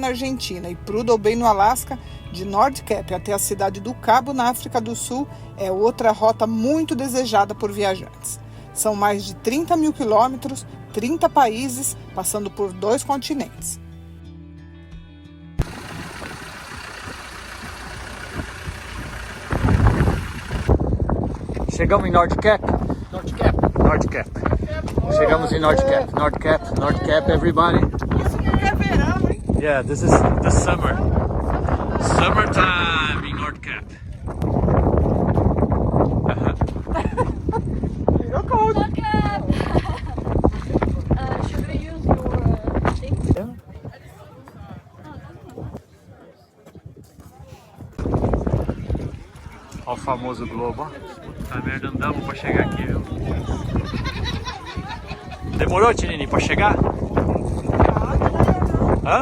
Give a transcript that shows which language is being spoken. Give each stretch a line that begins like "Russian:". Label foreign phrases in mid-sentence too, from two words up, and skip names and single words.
Portuguese: na Argentina, e Prudhoe Bay, no Alasca, de North Cap até a cidade do Cabo, na África do Sul, é outra rota muito desejada por viajantes. São mais de 30 mil quilômetros, 30 países, passando por 2 continentes. Chegamos em North Cap? North Cap. North Cap. Chegamos em North Cap. North Cap, North Cap, everybody. Isso não é verão, hein?
English: Yeah, this is the summer. Summertime in North Cap.
Portuguese: Virou cold.
English: Look up! Should we use your thing?
Portuguese: Olha o famoso globo, ó. Puta merda, andamos pra chegar aqui, viu? Demorou, Tinini, pra chegar? Hã?